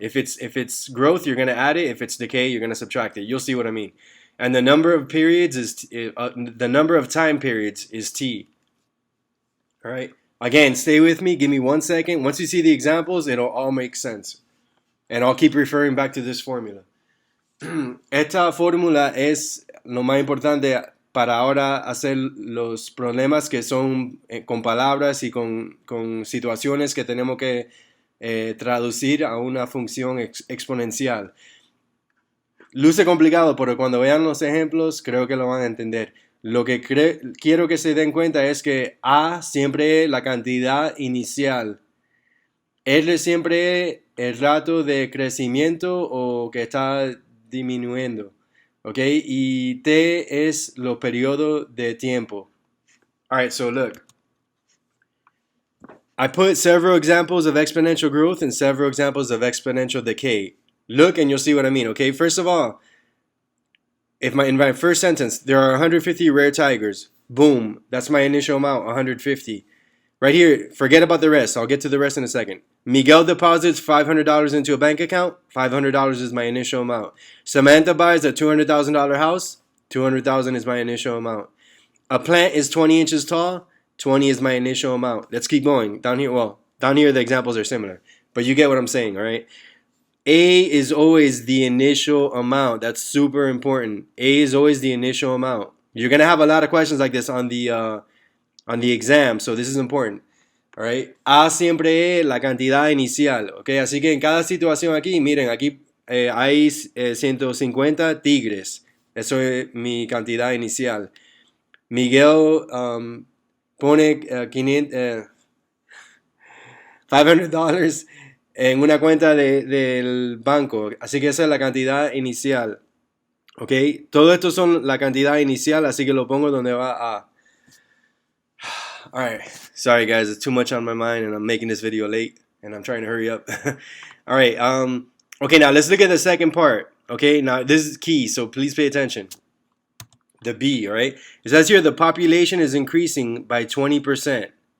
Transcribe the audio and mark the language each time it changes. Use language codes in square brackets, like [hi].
[en] If it's growth, you're going to add it. If it's decay, you're going to subtract it. You'll see what I mean. And the number of periods is the number of time periods is t. All right. Again, stay with me. Give me 1 second. Once you see the examples, it'll all make sense. And I'll keep referring back to this formula. [es] Esta fórmula es lo más importante para ahora hacer los problemas que son con palabras y con situaciones que tenemos que traducir a una función exponencial. Luce complicado, pero cuando vean los ejemplos creo que lo van a entender. Lo que quiero que se den cuenta es que A siempre es la cantidad inicial. R siempre es el rato de crecimiento o que está disminuyendo. Okay, y T es los periodos de tiempo. [en] All right, so look. I put several examples of exponential growth and several examples of exponential decay. Look and you'll see what I mean, okay? First of all, in my first sentence, there are 150 rare tigers. Boom, that's my initial amount, 150. Right here, forget about the rest. I'll get to the rest in a second. Miguel deposits $500 into a bank account. $500 is my initial amount. Samantha buys a $200,000 house. $200,000 is my initial amount. A plant is 20 inches tall. 20 is my initial amount. Let's keep going. Down here, well, down here the examples are similar. But you get what I'm saying, all right? A is always the initial amount. That's super important. A is always the initial amount. You're going to have a lot of questions like this on the exam, so this is important. All right. [es] A siempre es la cantidad inicial. Okay. Así que en cada situación aquí, miren, aquí hay 150 tigres. Eso es mi cantidad inicial. Miguel pone $500 en una cuenta del banco. Así que esa es la cantidad inicial. Ok. Todo esto son la cantidad inicial, así que lo pongo donde va A. [en] Alright, sorry guys, it's too much on my mind and I'm making this video late and I'm trying to hurry up. Alright, okay, now let's look at the second part. Okay, now this is key, so please pay attention. The B, alright? It says here the population is increasing by 20%.